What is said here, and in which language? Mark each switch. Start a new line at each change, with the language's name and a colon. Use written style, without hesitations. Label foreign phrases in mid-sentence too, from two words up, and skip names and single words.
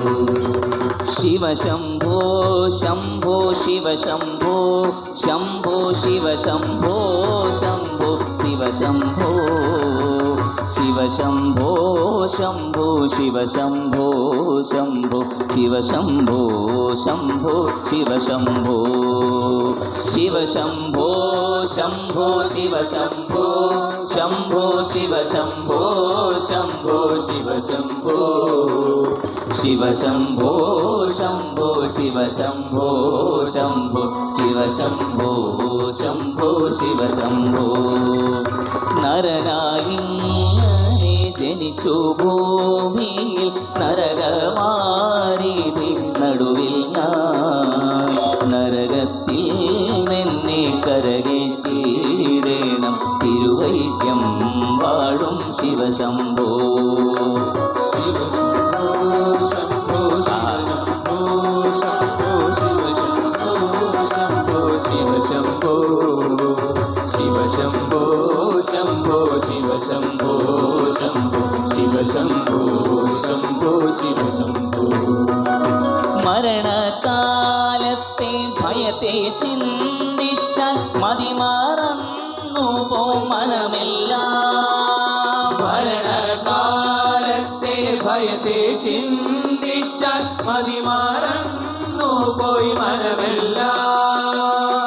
Sanskrit: शिवशंभो शंभो शिवशंभो शंभो शिवशंभो शंभो शिवशंभो शिवशंभो शंभो शिवशंभो शंभो शिवशंभो शंभो शिवशंभो शिवशंभो शंभो शिवशंभो शंभो शिवशंभो शंभो शिवशंभो शिवशंभो शंभो शिवशंभो शंभो शिवशंभो शंभो शिवशंभो
Malayalam: നരനായിങ്ങനെ ജനിച്ചു ഭൂമിയിൽ നരകമാരിതി നടുവിൽ ഞാൻ നരകത്തിൽ നിന്നെ കരകേറ്റിടേണം തിരുവൈക്കം വാഴും ശിവശംഭോ
Sanskrit: शिवशंभो शंभो शिवशंभो शंभो शिवशंभो शंभो शिवशंभो शिवशंभो शंभो शिवशंभो शंभो शिवशंभो शंभो शिवशंभो
Malayalam: മരണകാലത്തെ ഭയത്തെ ചിന്തിച്ചാൽ മതിമറന്നു പോം മനമെല്ലാം മരണകാലത്തെ ഭയത്തെ ചിന്തിച്ചാൽ മതിമറന്നു പോയി മനമെല്ലാം